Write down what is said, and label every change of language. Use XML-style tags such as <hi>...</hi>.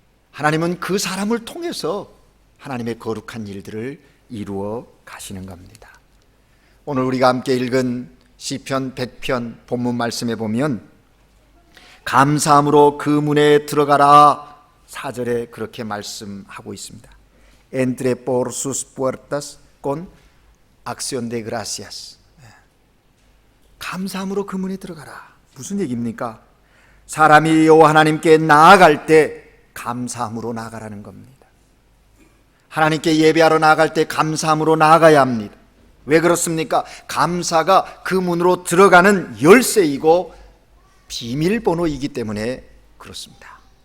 <ko>하나님은 그 사람을 통해서 하나님의 거룩한 일들을 이루어 가시는 겁니다. 오늘 우리가 함께 읽은 시편 100편 본문 말씀에 보면 감사함으로 그 문에 들어가라 4절에 그렇게 말씀하고 있습니다.</ko> <es>Entre por sus puertas con acción de gracias.</es> <ko>감사함으로 그 문에 들어가라. 무슨 얘기입니까? 사람이 여호와 하나님께 나아갈 때 감사함으로 나아가라는 겁니다. 하나님께 예배하러 나아갈 때 감사함으로 나아가야 합니다. 왜 그렇습니까? 감사가 그 문으로 들어가는 열쇠이고 비밀번호이기 때문에 그렇습니다.</ko>